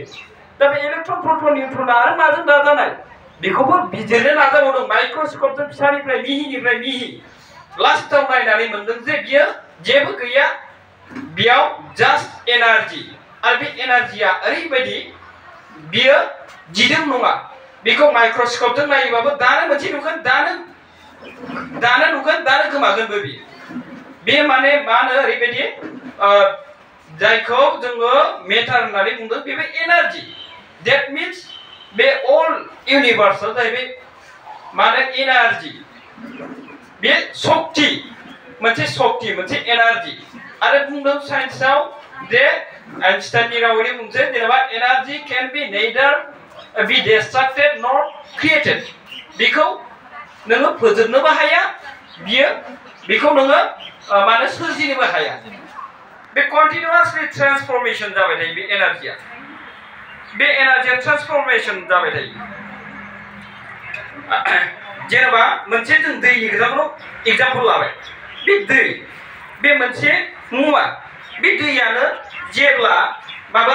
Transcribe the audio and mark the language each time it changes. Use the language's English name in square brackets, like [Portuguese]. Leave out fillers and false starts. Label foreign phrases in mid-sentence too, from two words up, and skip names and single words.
[Bodo] दा बे इलेक्ट्रन प्रोटन निउट्रना आरो माजों दाजानाय बेखौबो बिजिरनो नाजाबावदों माइक्रस्कपजों फिसानिफ्राय मिहि लास्टआव नायनानै मोनदों जे बियो जेबो गैया बेयाव जास्ट एनार्जि आरो बे एनार्जिया ओरैबायदि बियो दिदोम नङा बेखौ माइक्रस्कपजों नायोबाबो दानो मोनसे नुगोन दानो गोमागोनबो बे माने मा होनो ओरैबायदि जायखौ जोङो मेटार होननानै बुंदों बेबो एनार्जि [English] That means [Bodo] बे [English] all universe [Bodo] जाहैबाय माने एनार्जी बे शक्ति मोनसे एनार्जी आरो बुंदों साइन्सआव जे आइनस्टाइननि रावै बुंसै जेनेबा एनार्जी [English] can be neither be destructed nor created [Bodo] बेखौ नोङो फोजोबनोबो हाया बेखौ नोङो माने सोरजिनोबो हाया बे [English] continuously transformation [Bodo] जाबाय थायो बे एनार्जिया ट्रान्सफरमेशन जाबाय थायो जेनेबा मोनसे जों दैनि खोथाखौ एग्जाम्पल लाबाय बे मोनसे मुवा बे दैयानो जेब्ला माबा